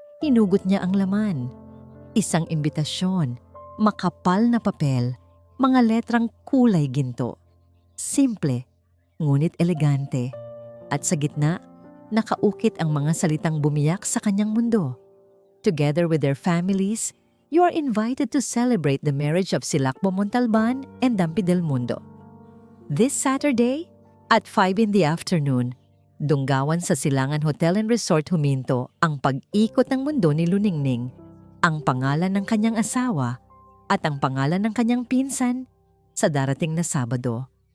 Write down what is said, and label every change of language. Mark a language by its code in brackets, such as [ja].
[tl] Hinugot niya ang laman. Isang imbitasyon, makapal na papel, mga letrang kulay ginto. Simple, ngunit elegante. At sa gitna, nakaukit ang mga salitang bumiyak sa kanyang mundo. [en] "Together with their families, you are invited to celebrate the marriage of Silakbo Montalban and Dampi del Mundo. This Saturday, at 5 in the afternoon, [tl] Dunggawan sa Silangan Hotel and Resort huminto ang pag-ikot ng mundo ni Luningning, ang pangalan ng kanyang asawa at ang pangalan ng kanyang pinsan sa darating na Sabado.